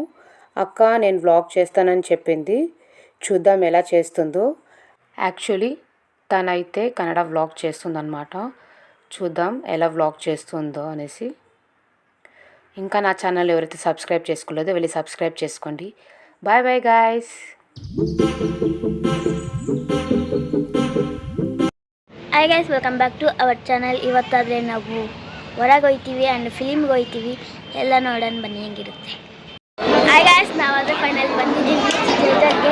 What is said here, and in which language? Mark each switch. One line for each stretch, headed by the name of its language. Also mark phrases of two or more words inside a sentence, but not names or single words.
Telugu: అక్క నేను వ్లాగ్ చేస్తానని చెప్పింది. చూద్దాం ఎలా చేస్తుందో. యాక్చువల్లీ తనైతే కన్నడ వ్లాగ్ చేస్తుందన్నమాట. చూద్దాం ఎలా వ్లాగ్ చేస్తుందో అనేసి. ఇంకా నా ఛానల్ ఎవరైతే సబ్స్క్రైబ్ చేసుకోలేదో వెళ్ళి సబ్స్క్రైబ్ చేసుకోండి.
English: Bye bye guys. Hi guys, welcome back to our channel.
Kannada: ಇವತ್ತಾದರೆ ನಾವು ಹೊರಗೆ ಹೋಗ್ತೀವಿ ಆ್ಯಂಡ್ ಫಿಲಿಮ್ಗೆ ಹೋಗ್ತೀವಿ. ಎಲ್ಲ ನೋಡೋಣ ಬನ್ನಿ ಹೆಂಗಿರುತ್ತೆ.
English: hi guys,
Kannada: ನಾವಾದರೆ ಫೈನಲ್ ಬಂದಿದ್ದೀವಿ ಥಿಯೇಟರ್ಗೆ.